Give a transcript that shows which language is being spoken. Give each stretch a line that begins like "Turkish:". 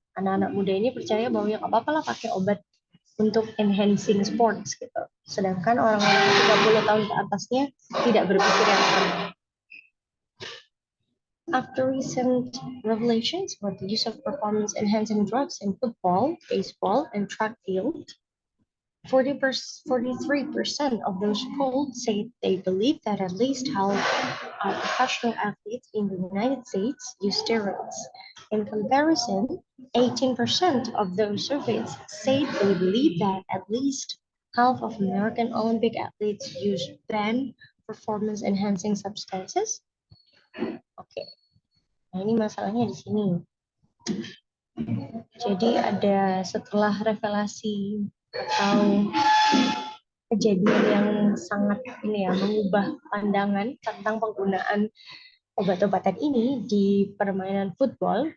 Indonesian: Anak-anak muda ini percaya bahwa yang apa-apa lah pakai obat untuk
English: enhancing sports
Indonesian: gitu. Sedangkan orang-orang 30 tahun ke atasnya tidak berpikir yang sama.
English: After recent revelations about the use of performance-enhancing drugs in football, baseball, and track field, 43% of those polled say they believe that at least half of professional athletes in the United States use steroids. In comparison, 18% of those surveyed say they believe that at least half of American Olympic athletes use banned performance-enhancing substances.
Indonesian: Oke. Nah, ini masalahnya di sini. Jadi ada setelah revelasi atau kejadian yang sangat mengubah pandangan tentang penggunaan obat-obatan ini di permainan football.